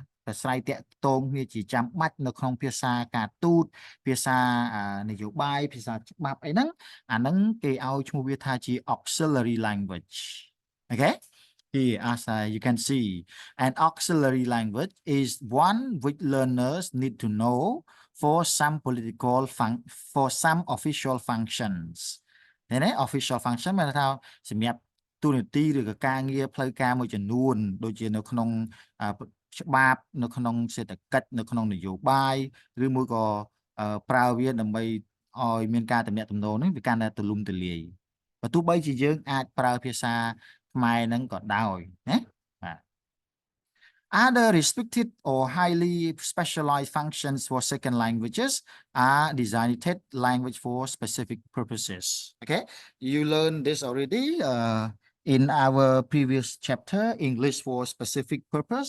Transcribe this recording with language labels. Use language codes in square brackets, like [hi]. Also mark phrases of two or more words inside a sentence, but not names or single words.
[km] ប្រស្រ័យតាក់ទងគ្នាជាចាំបាច់នៅក្នុងភាសាការទូតភាសានយោបាយភាសាច្បាប់អីហ្នឹងអាហ្នឹងគេឲ្យឈ្មោះវាថាជា [en] auxiliary language okay here as you can see an auxiliary language is one which learners need to know for some for some official functions នេះ official [km] function មានន័យថាសម្រាប់ទូនាទីឬក៏ការងារផ្លូវការមួយចំនួនដូចជានៅក្នុងច្បាប់នៅក្នុងសេដ្ឋកិច្ចនៅក្នុងនយោបាយឬមួយក៏ប្រើវាដើម្បីឲ្យមានការទំនាក់ទំនងនេះវាកាន់តែទូលំទូលាយបើទោះបីជាយើងអាចប្រើភាសាខ្មែរហ្នឹងក៏ដោយណាបាទ [en] Other restricted or highly specialized functions for second languages are designated language for specific purposes. Okay, you learned this already in our previous chapter, English for specific purpose.